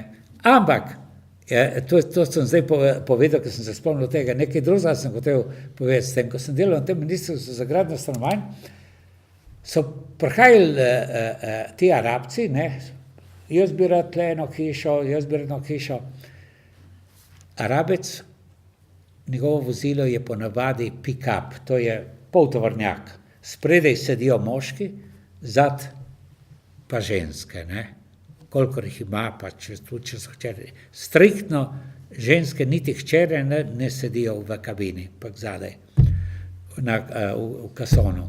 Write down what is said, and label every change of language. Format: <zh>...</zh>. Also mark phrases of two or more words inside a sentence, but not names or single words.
<sl>Ampak, to sem zdaj povedal, ker sem se spomnil tega, nekaj drugega sem hotel povedati s tem, ko sem delal na tem ministrstvu za gradnjo stanovanj, so prihajali ti Arabci, ne, jaz bi rad tle eno hišo, Arabec, njegovo vozilo je ponavadi pick-up, to je poltovornjak. Spredaj sedijo moški, zad pa ženske, ne. Kolikor jih ima, pa če so hčere. Striktno ženske, niti hčere ne sedijo v kabini, pa zadaj, v kasonu.</sl>